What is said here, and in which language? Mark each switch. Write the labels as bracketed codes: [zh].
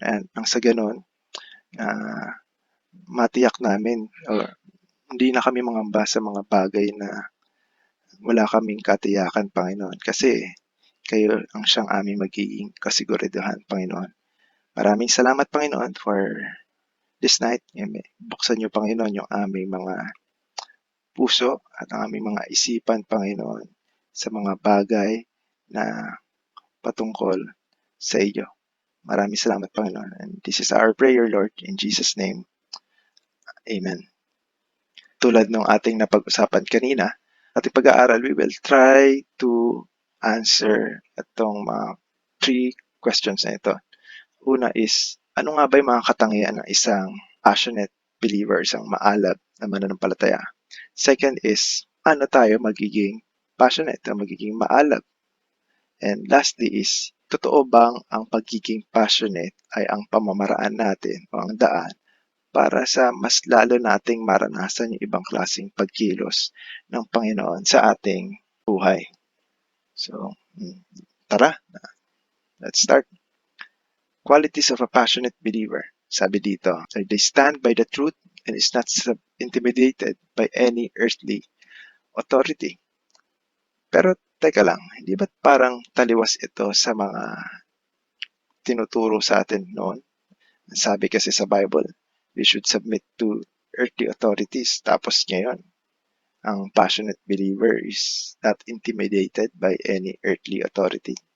[tl] And ang sa ganon, matiyak namin or hindi na kami mangamba sa mga bagay na wala kaming katiyakan, Panginoon. Kasi kayo ang siyang aming magiging kasiguraduhan, Panginoon. Maraming salamat, Panginoon, [en] for this night. [tl] Buksan niyo, Panginoon, yung aming mga puso at ang aming mga isipan, Panginoon, sa mga bagay na patungkol sa iyo. Maraming salamat, Panginoon. [en] And this is our prayer, Lord, in Jesus' name. Amen. [tl] Tulad ng ating napag-usapan kanina, ating pag-aaral, [en] we will try to answer [tl] itong mga 3 questions na ito. Una is, ano nga ba yung mga katangian ng isang passionate believer, isang maalab na mananampalataya? [en] Second is, [tl] ano tayo magiging passionate o magiging maalab? [en] And lastly is, [tl] totoo bang ang pagiging passionate ay ang pamamaraan natin o ang daan para sa mas lalo nating maranasan yung ibang klaseng pagkilos ng Panginoon sa ating buhay? [en] So, [tl] tara, [en] let's start. Qualities of a passionate believer. [tl] Sabi dito, [en] they stand by the truth and is not intimidated by any earthly authority. [tl] Pero teka lang, hindi ba't parang taliwas ito sa mga tinuturo sa atin noon? Sabi kasi sa [en] Bible, we should submit to earthly authorities. [tl] Tapos ngayon, ang [en] passionate believer is not intimidated by any earthly authority.